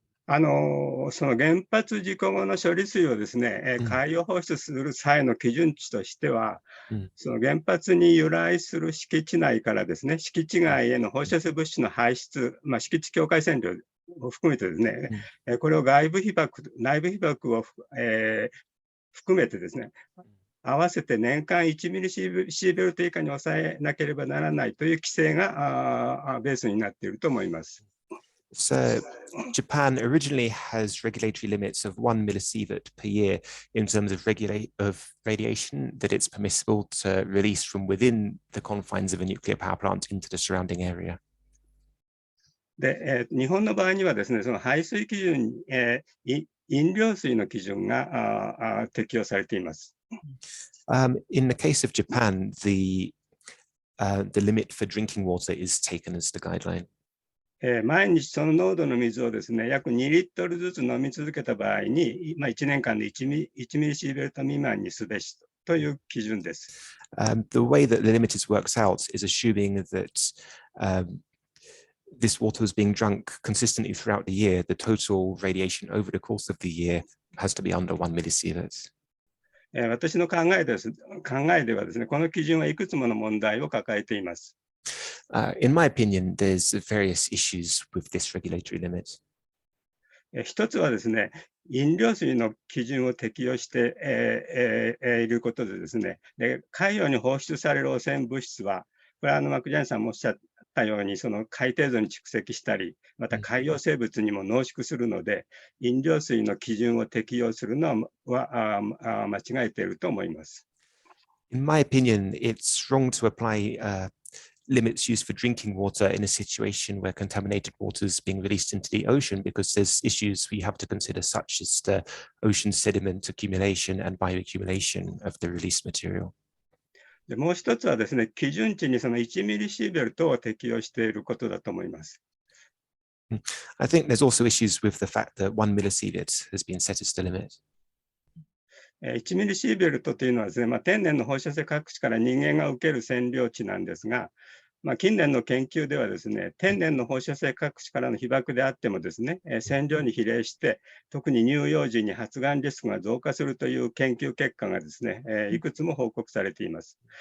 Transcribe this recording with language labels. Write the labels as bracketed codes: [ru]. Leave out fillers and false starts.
[ja] その原発事故後の処理水をですね、海洋放出する際の基準値としては、その原発に由来する敷地内からですね、敷地外への放射性物質の排出、敷地境界線量を含めてですね、これを外部被曝、内部被曝を、含めてですね、合わせて年間1ミリシーベルト以下に抑えなければならないという規制がベースになっていると思います。 [en] So Japan originally has regulatory limits of 1 millisievert per year in terms of radiation that it's permissible to release from within the confines of a nuclear power plant into the surrounding area. [ja] で、日本の場合にはですね、その排水基準、飲料水の基準が適用されています。 [en] In the case of Japan, the limit for drinking water is taken as the guideline. [ja] 毎日その濃度の水をですね、約2リットルずつ飲み続けた場合に、1年間で1ミリシーベルト未満にすべしという基準です。 [en] The way that the limit works out is assuming that this water is being drunk consistently throughout the year. The total radiation over the course of the year has to be under 1 millisievert. [ja] 私の考えではですね、この基準はいくつもの問題を抱えています。 [en] In my opinion, there's various issues with this regulatory limit. [ja] 一つはですね、飲料水の基準を適用していることでですね、海洋に放出される汚染物質は、これはマクジャニさんもおっしゃったように、その海底層に蓄積したり、また海洋生物にも濃縮するので、飲料水の基準を適用するのは間違えていると思います。 [en] In my opinion, it's wrong to apply limits used for drinking water in a situation where contaminated water is being released into the ocean, because there's issues we have to consider, such as the ocean sediment accumulation and bioaccumulation of the released material. [ja] でもう一つはですね、基準値にその1ミリシーベルトを適用していることだと思います。 [en] I think there's also issues with the fact that 1 millisievert has been set as the limit. [ja] 1ミリシーベルトというのはですね、天然の放射性各地から人間が受ける線量値なんですが、近年の研究ではですね、天然の放射性各地からの被曝であってもですね、線量に比例して、特に乳幼児に発がんリスクが増加するという研究結果がですね、いくつも報告されています。